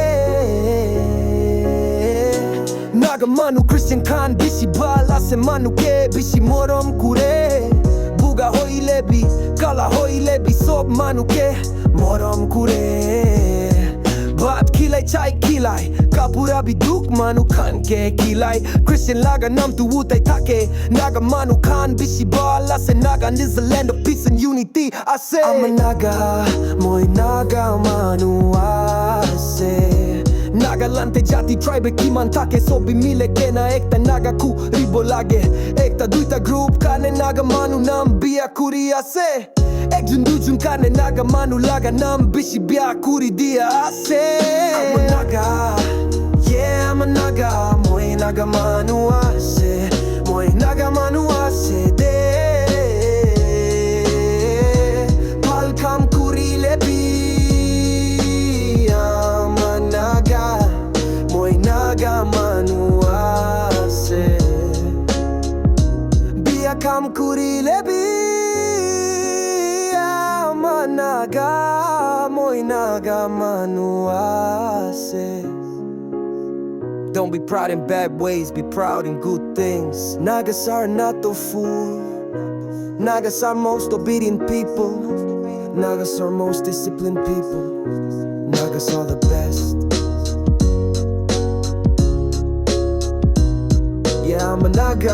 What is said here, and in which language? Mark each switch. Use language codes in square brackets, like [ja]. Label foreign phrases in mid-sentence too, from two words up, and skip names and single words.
[nag] Naga manu Christian Khan bishi bala se manu ke bishi morom kure buga hoilebi kala hoilebi sob manu ke morom kure Bat kilai chai kilai Kapura biduk manu kan ke kilai Christian laga nam tu utai take Naga manu kan bishi bala se [en] Nagan is the land of peace and unity I say I'm a Naga [nag] Moi Naga manu ase নাগাল্যান্ডে জাতি ট্রাইবে কিমান থাকে সবই মিলে কেনা একটা নাগা কুরিব লাগে একটা দুইটা গ্রুপ কানে নাগা মানু নাম বিয়া কুরি আছে একজন দুজন কানে নাগা মানু লাগা নাম বেশি বিয়া কুরি দিয়া আছে [en] I'm a naga, yeah I'm a naga [nag] Moi naga manu ase Moi naga manu ase de Palkam kuri lebi [en] I'm a naga [nag] Moi naga manu ase Bia kam kuri lebi [en] I'm a naga [nag] Moi naga manu ase [en] Don't be proud in bad ways, be proud in good things. Nagas are not the fool. Nagas are most obedient people. Nagas are most disciplined people. Nagas are the best. Yeah, I'm a Naga.